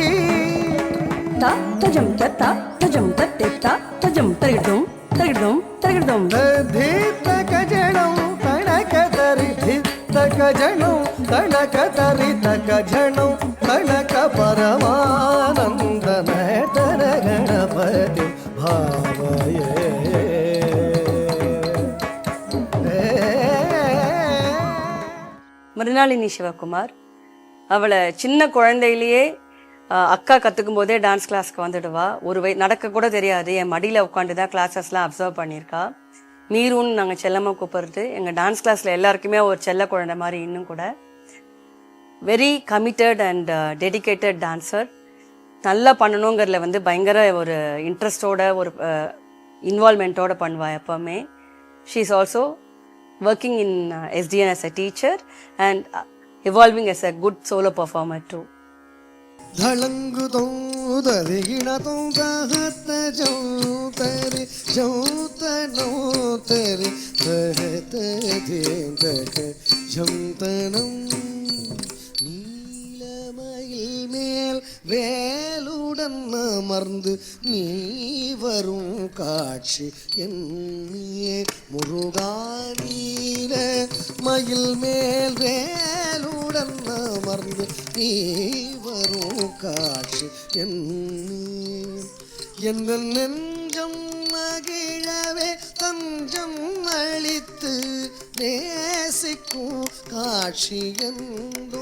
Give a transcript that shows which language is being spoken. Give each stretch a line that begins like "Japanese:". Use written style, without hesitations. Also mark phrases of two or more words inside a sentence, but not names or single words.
Tamil: तजं तत्ता तजं तत्तेत्ता तजं तरिडुं तरिडुं तरिडुं तद्धित्तकजनं तणकतरिधित्तकजनं तणकतरितकजनं तणकपरमानन्दनयतरगणपतिं भावये. மிருனாளினி சிவகுமார் அவளை சின்ன குழந்தையிலேயே அக்கா கற்றுக்கும் போதே டான்ஸ் கிளாஸ்க்கு வந்துடுவா. நடக்க கூட தெரியாது, என் மடியில் உட்காந்து தான் கிளாஸஸ்லாம் அப்சர்வ் பண்ணியிருக்கா. மீருன்னு நாங்கள் செல்லமாக கூப்பிடுறது. எங்கள் டான்ஸ் கிளாஸில் எல்லாருக்குமே ஒரு செல்ல குழந்தை மாதிரி. இன்னும் கூட
English: very committed and dedicated dancer.
Tamil: நல்லா பண்ணணுங்கிறதுல பயங்கர ஒரு இன்ட்ரெஸ்டோட ஒரு இன்வால்மெண்ட்டோட பண்ணுவாள் எப்போவுமே.
English: she is also working in SDN as a teacher and evolving as a good solo performer too. धलंगु दरि गिणतों दहत जौतरि जौतनो तरि दहत धेंदक जौतनं
Tamil: நீலமயில் மேல் வேலுடன் அமர்ந்து நீ வரும் காட்சி என்னே முருகா. நீல மயில் மேல் வேலுடன் அமர்ந்து நீ வரும் காட்சி எந்த நெஞ்சம் மகிழவே தஞ்சம் அளித்து நேசிக்கும் காட்சி எந்தோ.